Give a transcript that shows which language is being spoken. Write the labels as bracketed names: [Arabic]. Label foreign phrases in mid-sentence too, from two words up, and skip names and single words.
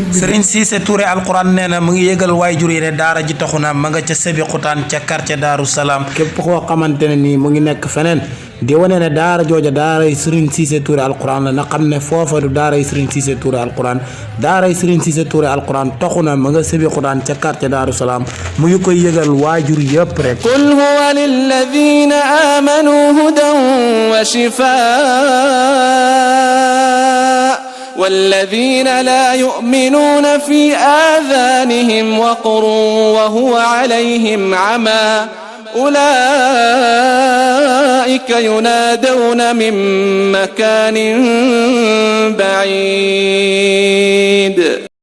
[Wolof] Serigne Cissé Touré Alxuraan nee na mu ngi yëgal waajur yi ne daara ji taxu na ma nga ca Sébi Xutaan ca quartier Daaru Salaam képp koo xamante ne nii mu ngi nekk feneen di wane ne daara jooja daaray Serigne Cissé Touré Alxuraan la na xam ne foofa du daaray Serigne Cissé Touré Alxuraan daaray Serigne Cissé Touré Alxuraan taxu na ma nga Sébi Xutaan ca quartier Daaru Salaam mu ngi koy yëgal waajur yëpp rek [Arabic] قل هو للذين آمنوا هدى وشفاء والذين لا يؤمنون في آذانهم وقر وهو عليهم عمى أولئك ينادون من مكان بعيد